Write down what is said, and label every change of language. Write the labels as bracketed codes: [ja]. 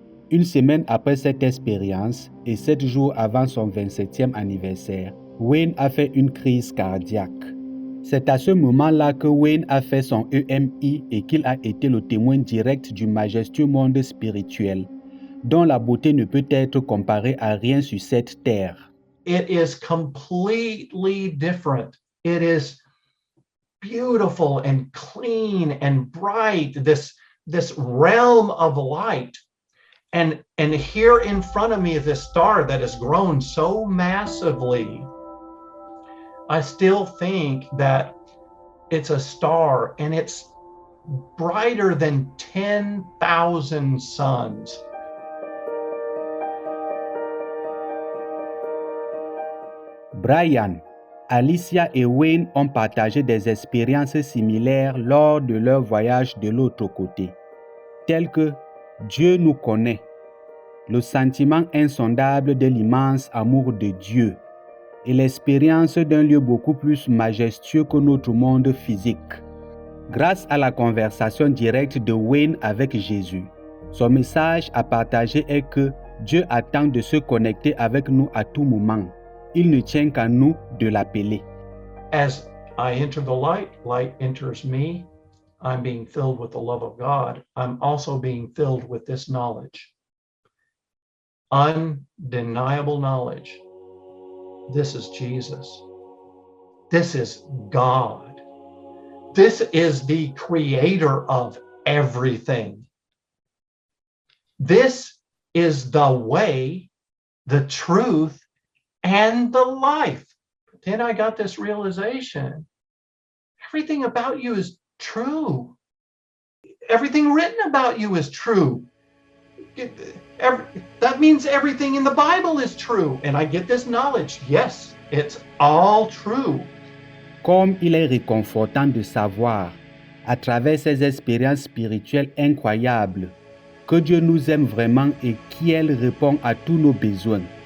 [fr] Une semaine après cette expérience et 7 jours avant son 27e anniversaire, Wayne a fait une crise cardiaque. C'est à ce moment-là que Wayne a fait son EMI et qu'il a été le témoin direct du majestueux monde spirituel, dont la beauté ne peut être comparée à rien sur cette terre. [en] It is completely different. It is beautiful and clean and bright, this realm of light. And here in front of me is this star that has grown so massively. I still think that it's a star and it's brighter than 10,000 suns. [fr] Brian, Alicia et Wayne ont partagé des expériences similaires lors de leur voyage de l'autre côté, telles que Dieu nous connaît, le sentiment insondable de l'immense amour de Dieu et l'expérience d'un lieu beaucoup plus majestueux que notre monde physique. Grâce à la conversation directe de Wayne avec Jésus, son message à partager est que Dieu attend de se connecter avec nous à tout moment. Il ne tient qu'à nous de l'appeler. [en] As I enter the light, light enters me. I'm being filled with the love of God. I'm also being filled with this knowledge. Undeniable knowledge. This is Jesus. This is God. This is the creator of everything. This is the way, the truth, and the life. But then I got this realization. Everything about you is true. Everything written about you is true. That means everything in the Bible is true. And I get this knowledge. Yes, it's all true. [fr] Comme il est réconfortant de savoir, à travers ces expériences spirituelles incroyables, que Dieu nous aime vraiment et qu'il répond à tous nos besoins.